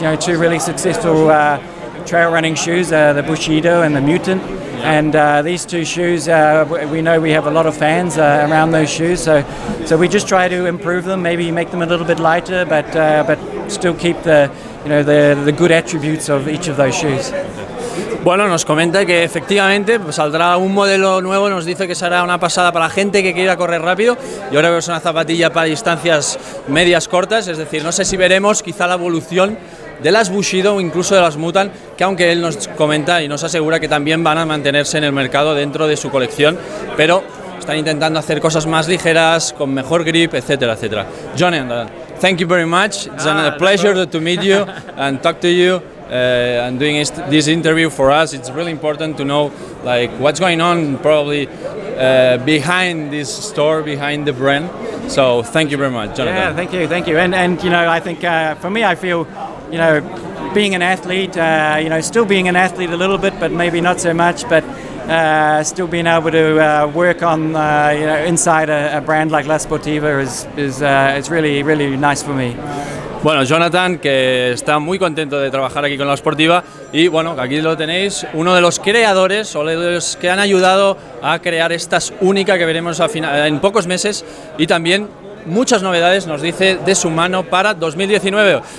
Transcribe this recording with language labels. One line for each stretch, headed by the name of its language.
English: 2 really successful trail running shoes, the Bushido and the Mutant. And these 2 shoes, we know we have a lot of fans around those shoes, so we just try to improve them, maybe make them a little bit lighter, but still keep the good attributes of each of those shoes.
Spanish: Bueno, nos comenta que efectivamente saldrá un modelo nuevo, nos dice que será una pasada para la gente que quiera correr rápido. Yo creo que es una zapatilla para distancias medias cortas, es decir, no sé si veremos quizá la evolución de las Bushido o incluso de las Mutant, que aunque él nos comenta y nos asegura que también van a mantenerse en el mercado dentro de su colección, pero están intentando hacer cosas más ligeras, con mejor grip, etcétera, etcétera.
English: Jonathan, thank you very much. It's a pleasure to meet you and talk to you. And doing this interview for us, it's really important to know what's going on probably behind this store, behind the brand. So thank you very much, Jonathan. Yeah, thank you. And I think for me, I feel being an athlete, still being an athlete a little bit, but maybe not so much, but still being able to work on inside a brand like La Sportiva is really nice for me.
Spanish: Bueno, Jonathan, que está muy contento de trabajar aquí con la Sportiva y bueno, aquí lo tenéis, uno de los creadores o de los que han ayudado a crear esta única que veremos en pocos meses y también muchas novedades, nos dice, de su mano para 2019.